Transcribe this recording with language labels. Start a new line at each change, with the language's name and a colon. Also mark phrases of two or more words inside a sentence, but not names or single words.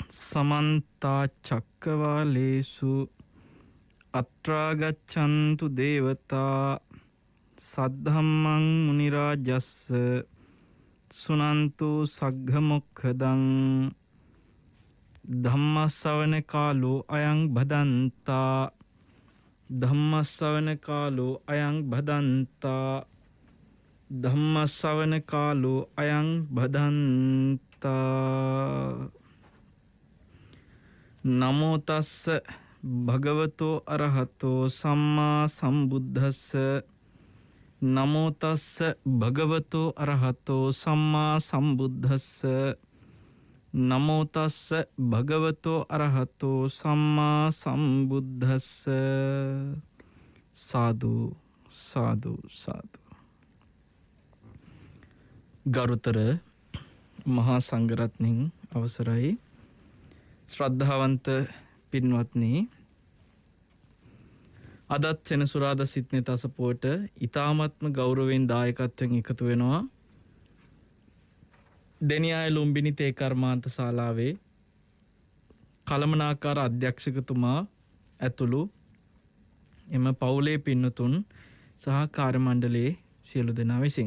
Pali: समन्ता चक्रवालेषु अत्रा गच्छन्तु देवता सद्धम्मं मुनिराजस्स सुनन्तु सग्घमुखदं धम्मස්සවන කාලෝ අයං භදන්තා ධම්මස්සවන කාලෝ අයං භදන්තා ධම්මස්සවන කාලෝ අයං භදන්තා නමෝ තස්ස භගවතෝ අරහතෝ සම්මා සම්බුද්දස්ස නමෝ තස්ස භගවතෝ අරහතෝ සම්මා සම්බුද්දස්ස නමෝ තස්ස භගවතෝ අරහතෝ සම්මා සම්බුද්දස්ස සාදු සාදු සාදු.
Sinhala: ගරුතර මහා සංඝරත්නයන් අවසරයි. ශ්‍රද්ධාවන්ත පින්වත්නි, අදත් සෙනසුරාදා සිටනේ තසපුවට ඊ타ත්ම ගෞරවයෙන් දායකත්වයෙන් එකතු වෙනවා දෙනියාය ලුම්බිනි තේ කර්මාන්ත ශාලාවේ කළමනාකාර අධ්‍යක්ෂකතුමා ඇතුළු එම පවුලේ පින්නතුන් සහ කාර්ය මණ්ඩලයේ සියලු දෙනා විසින්.